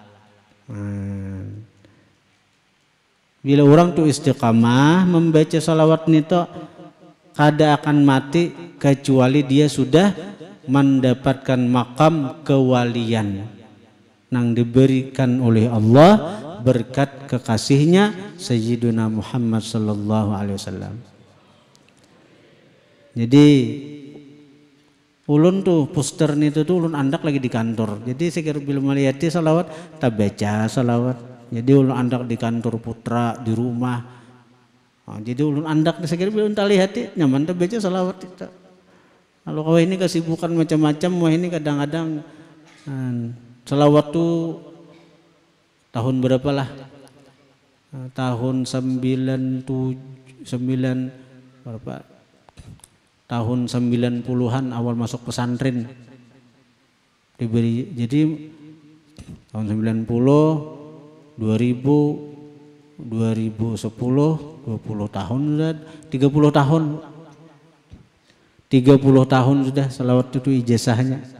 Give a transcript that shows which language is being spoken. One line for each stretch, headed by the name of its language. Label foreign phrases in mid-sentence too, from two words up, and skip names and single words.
Indonesian: Bila orang tuh istiqamah membaca salawat itu kada akan mati kecuali dia sudah mendapatkan makam kewalian yang diberikan oleh Allah berkat kekasihnya Sayyiduna Muhammad
Arabic: صلى الله عليه وسلم.
Banjar: Jadi ulun tuh poster itu tuh ulun andak lagi di kantor.
Indonesian: Jadi saya kira bila melihat salawat tak baca salawat.
Banjar: Jadi ulun andak di kantor putra di rumah. Jadi ulun andak saya kira ulun tak lihat nyaman tak baca salawat itu.
Indonesian: Kalau kau ini kesibukan macam-macam, wah ini kadang-kadang salawat tuh tahun berapa lah? Tahun 9 berapa? Tahun 90-an awal masuk pesantren diberi. Jadi tahun 90, 2000, 2010, 20 tahun sudah, 30 tahun. 30 tahun sudah salawat itu ijazahnya.